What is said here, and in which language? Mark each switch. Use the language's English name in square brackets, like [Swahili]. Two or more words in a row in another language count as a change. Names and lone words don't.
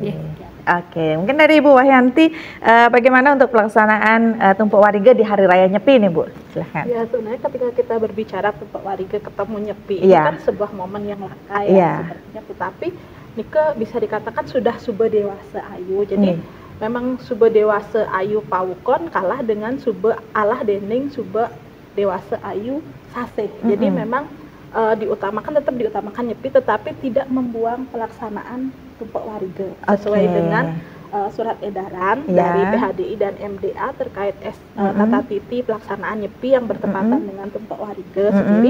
[Indonesian] Oke, mungkin dari Ibu Wahyanti, bagaimana untuk pelaksanaan Tumpuk Warige di hari raya Nyepi nih Bu? Silahkan. Ya, sebenarnya ketika kita berbicara Tumpuk Warige ketemu Nyepi, itu kan sebuah momen yang langka ya, sepertinya. Tetapi Nike bisa dikatakan sudah sube dewasa ayu. Jadi memang sube dewasa ayu pawukon kalah dengan sube [Balinese] alah dening [Indonesian] sube dewasa ayu saseh. Jadi memang tetap diutamakan Nyepi, tetapi tidak membuang pelaksanaan Tumpuk Warige sesuai dengan surat edaran dari PHDI dan MDA terkait tata titi pelaksanaan Nyepi yang bertepatan dengan Tumpuk Warige sendiri.